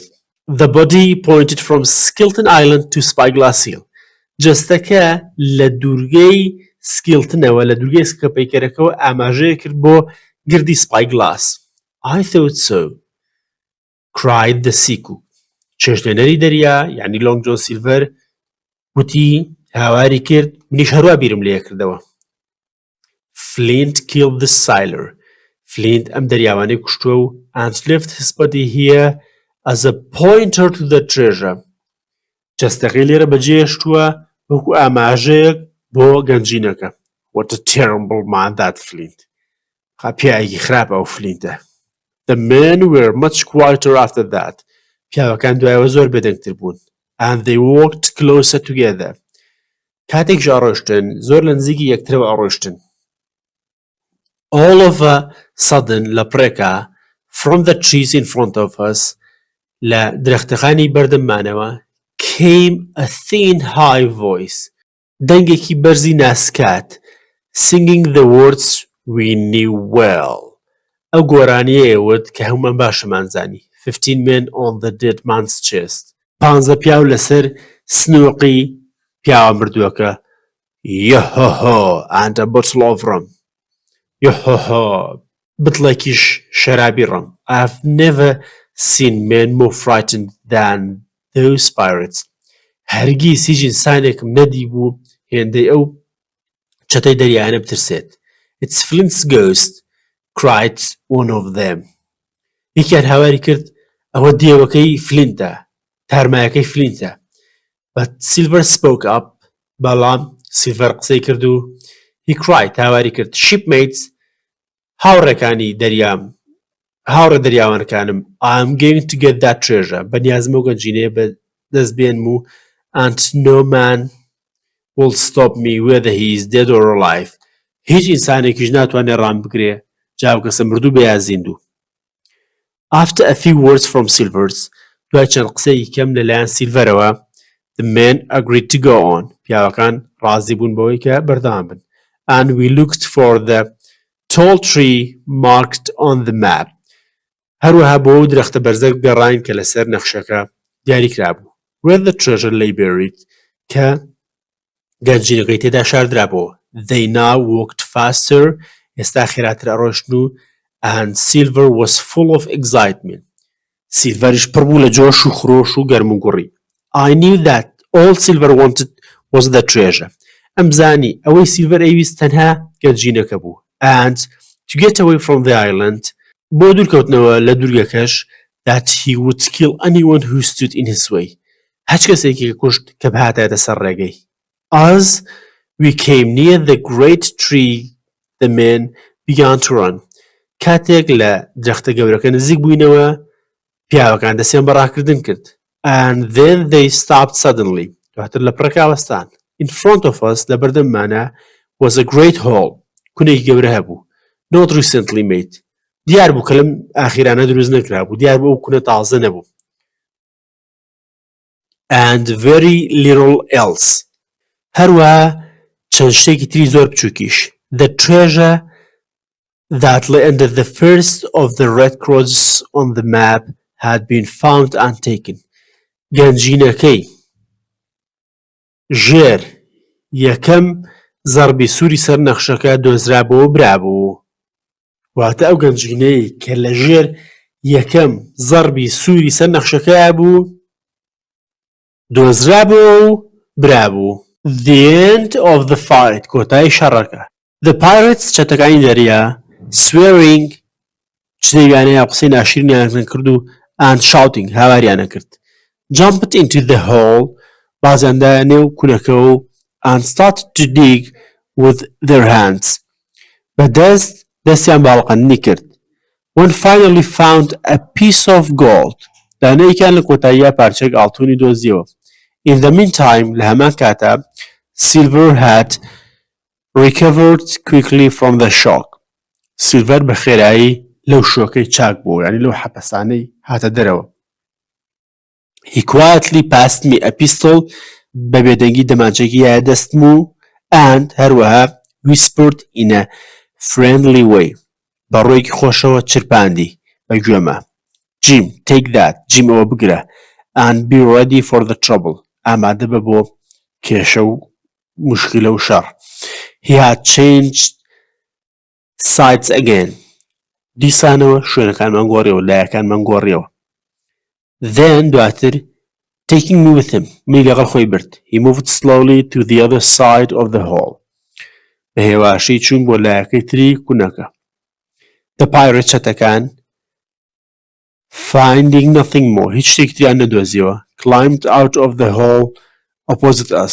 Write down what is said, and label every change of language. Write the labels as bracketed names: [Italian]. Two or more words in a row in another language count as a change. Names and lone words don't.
[English] The body pointed from Skeleton Island to Spyglass Hill. [Central Kurdish] جەستەکە لە دوورگەی سکیلتنەوە لە دوورگەی سکەپەیکەرەکەەوە ئاماژەیە کرد بۆ گردی سپایگلاس. [English] I thought so, cried the sea cook. [Central Kurdish] چێژدێنەری دەریا یعنی لۆنگ جۆن سیلڤەر وتی هاواری کرد منیش هەروە بیرم لێ کردەوە. [English] Flint killed the sailor. Flint [Central Kurdish] ئەم دەریاوانەی کوشتووە و [English] and left his body here as a pointer to the treasure. [Central Kurdish] جەستەکەی لێرە بەجێهێشتووە وەکو ئاماژەیەک بۆ گەنجینەکە. [English] What a terrible man that Flint. [Central Kurdish] پیاوێکی خراپە ئەو فلینتە. [English] The men were much quieter after that. [Central Kurdish] پیاوەکان دوایەوە زۆر بێدەنگتر بوون. [English] And they walked closer together. [Central Kurdish] کاتێک ژاڕۆشتن زۆر لە نزیکی یەکترەوە ئەڕۆشتن. [English] All of a sudden [Central Kurdish] لە پڕێکە [English] from the trees in front of us [Central Kurdish] لە درەختەکانی بەردەممانەوە [English] came a thin high voice. [Central Kurdish] دەنگێکی بەرزی ناسکات [English] singing the words we knew well. [Central Kurdish] ئەو گۆرانیە ئێوت کە هەمومان باشەمان زانی. [English] 15 men on the dead man's chest. [Central Kurdish] 15 پیاو لەسەر سنووقی پیاوە مردووەکە. [English] Yo-ho-ho and a bottle of rum. [Central Kurdish] Yo-ho-ho بتڵێکیش شەرابی ڕەم. [English] I've never seen men more frightened than those pirates. [Central Kurdish] هەرگیز هیچ ئینسانێکم نەدی بوو هێندەی ئەو چەتەی دەریایانە بترسێت. [English] It's Flint's ghost, cried one of them. [Central Kurdish] یەکیان هاواری کرد ئەوە دێوەکەی فلینتە تارمایەکەی فلینتە. [English] But Silver spoke up. [Central Kurdish] بەڵام سیلڤەر قسەی کرد و [English] he cried [Central Kurdish] هاواری کرد shipmates هاوڕێکانی دەریام هاوڕێ دەریاوانەکانم [English] I'm going to get that treasure. [Central Kurdish] بەنیازمە و گەنجینەیە بە دەست بێنم و [English] and no man will stop me whether he is dead or alive. [Central Kurdish] هیچ ئینسانێکیش ناتوانێت ڕام بگرێ جاو کەسە مردوو بە یا زیندوو. [English] After a few words from Silvers [Central Kurdish] دوای چەند قسەی کەم لەلایەن سیلڤەرەوە [English] the men agreed to go on. [Central Kurdish] پیاوەکان ڕازی بوون بەوەی کە بەردەوام بن. [English] And we looked for the tall tree marked on the map. [Central Kurdish] هەروەها بۆ ئەو درەختە بەرزە گەڕاین کە لەسەر نەخشەکە دیاری کرابوو. [English] Where the treasure lay buried [Central Kurdish] کە گەنجینەکەی تێدا شاردرابەوە. [English] They now walked faster. [Central Kurdish] ئێستا خێراتر ئەڕۆشتن و [English] and Silver was full of excitement. [Central Kurdish] سیلڤەریش پڕ بوو لە جۆش و خرۆش و گەرم و گوڕی. [English] I knew that all Silver wanted was the treasure. [Central Kurdish] ئەم زانی ئەوەی سیلڤەر ئەویست تەنها گەنجینەکە بوو. [English] And to get away from the island [Central Kurdish] بۆ دوورکەوتنەوە لە دوورگەکەش [English] that he would kill anyone who stood in his way. [Central Kurdish] هەچ کەسێکی کوشت کە بهاتایەتە سەر ڕێگەی. [English] As We came near the great tree. The men began to run. [Central Kurdish] کاتێک لە درەختە گەورەکە نزیک بووینەوە پیاوەکان دەستیان بەڕاکردن کرد. [English] And then they stopped suddenly. [Central Kurdish] دواتر لە پڕەکە وەستان. [English] In front of us لەبەردەممانە was a great hall. [Central Kurdish] کونێکی گەورە هەبوو. [English] Not recently made. [Central Kurdish] دیار بوو کە لەم ئاخیرانە دروست نەکرابوو. دیار بوو ئەو کونە تازە نەبوو. [English] And very little else. [Central Kurdish] هەروەها چەند شتێکی تری زۆر بچووکیش. [English] The treasure that lay under the first of the red crosses on the map had been found and taken. [Central Kurdish] گەنجینەکەی ژێر یەکەم زەربی سووری سەر نەخشەکە دۆزرابەوە و برابوو. واتە ئەو گەنجینەی کە لە ژێر یەکەم زەربی سووری سەر نەخشەکە بوو دۆزرابەوە و برابوو. [English] The end of the fight. [Central Kurdish] کۆتای شەڕەکە. [English] The pirates [Central Kurdish] چەتەکانی دەریا swearing چدەیوانەیە قسەی ناشرینیان کرد و [English] and shouting [Central Kurdish] هاواریانە کرد. [English] Jumped into the hole [Central Kurdish] بازیاندایە نێو کونەکە و [English] and started to dig with their hands. [Central Kurdish] بەدەست دەستیان باڵقەندنی کرد. [English] One finally found a piece of gold. [Central Kurdish] دانەیەکیان لە کۆتاییە پارچەیەک ئاڵتوونی دۆزیەوە. [English] In the meantime [Central Kurdish] لە هەمان کاتە [English] Silver had recovered quickly from the shock. [Central Kurdish] Silver بە خێرایی لەو شۆکەی چاک بوو یعنی لەو حەپەسانەی هاتە دەرەوە. [English] He quietly passed me a pistol [Central Kurdish] بە بێدەنگی دەمانچێکی یایە دەستم و and هەروەها [English] whispered in a friendly way [Central Kurdish] بە ڕۆیەکی خۆشەوە چرپاندی بە گوێمە. [English] Jim, take that. Jim [Central Kurdish] ئەوە بگرە [English] and be ready for the trouble. [Central Kurdish] ئامادە بە بۆ کێشە و مشکلە و شەڕ. [English] He had changed sides again. [Central Kurdish] دیسانەوە شوێنەکانمان گۆڕیەوە لایەکانمان گۆڕیەوە. [English] Then دواتر taking me with him [Central Kurdish] منی لەگەڵ خۆی برد. [English] He moved slowly to the other side of the hall. [Central Kurdish] بە هێواشی چوون بۆ لایەکەی تری کونەکە. [English] The pirates چەتەکان finding nothing more [Central Kurdish] هیچ شتێکی تریان نەدۆزیەوە [English] climbed out of the hole opposite us.